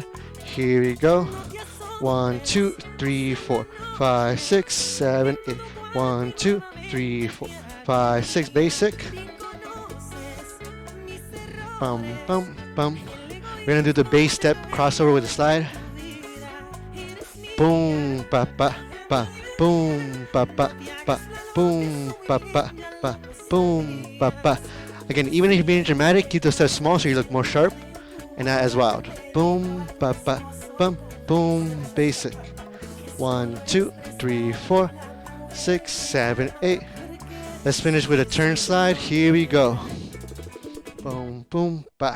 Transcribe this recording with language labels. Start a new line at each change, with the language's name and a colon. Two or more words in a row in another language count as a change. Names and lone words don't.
English: Here we go. 1, 2, 3, 4, 5, 6, 7, 8. 1, 2, 3, 4, 5, 6. Basic. Bum, bum, bum. We're gonna do the bass step crossover with the slide. Boom, ba ba ba, boom, ba ba ba, boom, ba ba ba, boom, ba ba. Again, even if you're being dramatic, keep the steps small so you look more sharp and not as wild. Boom, ba ba, bum, boom, basic. 1, 2, 3, 4, 6, 7, 8. Let's finish with a turn slide. Here we go. Boom, boom, ba.